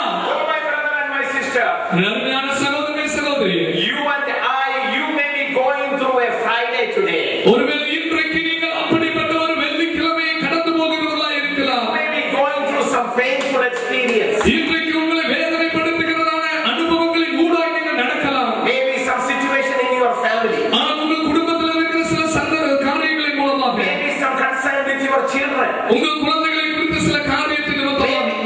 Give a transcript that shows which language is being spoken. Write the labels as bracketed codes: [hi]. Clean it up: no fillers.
[en] Oh my brother and my sister, [ta] அருமையான சகோதரனே சகோதரி, [en] you and I, you may be going through a Friday today. [ta] ஒருவேளை இன்றைக்கு நீங்கள் அப்படிப்பட்ட ஒரு வெள்ளிக்கிழமையை கடந்து போகிறவர்களா இருக்கலாம். [en] You may be going through some painful experience. [ta] இன்றைக்கு உங்களை வேதனைப்படுத்துகிறதான அனுபவங்களின் ஊடாக நீங்கள் நடக்கலாம். [en] Maybe some situation in your family. [ta] ஆனால் உங்கள் குடும்பத்தில் இருக்கிற சில காரியங்களின் மூலமாக, [en] Maybe some concern with your children. [ta] உங்கள் குழந்தைகளை குறித்த சில காரியத்தின் நிமித்தமாக,